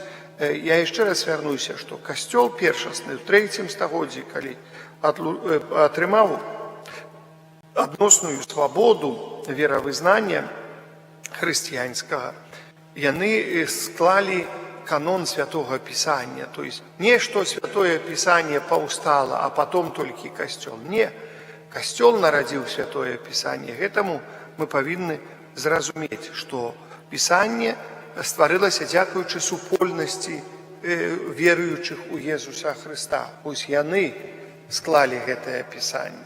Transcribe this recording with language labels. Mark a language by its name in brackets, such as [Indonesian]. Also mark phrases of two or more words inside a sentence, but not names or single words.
[Belarusian] Я яшчэ раз вярнуся, што касцёл першасны ў 3 стагоддзі, калі атрымаў адносную свабоду веравызнання хрысціянскага, яны склалі канон Святого Писания. [Russian] То есть не что Святое Писание паўстала, а потом только касцёл. [Belarusian] Не, касцёл нарадзіў Святое Писание. Гэтаму мы павінны зразумець, што Писание стварылася дзякуючы супольнасці веруючых у Езуса Христа. Вось яны склалі гэтае Писание.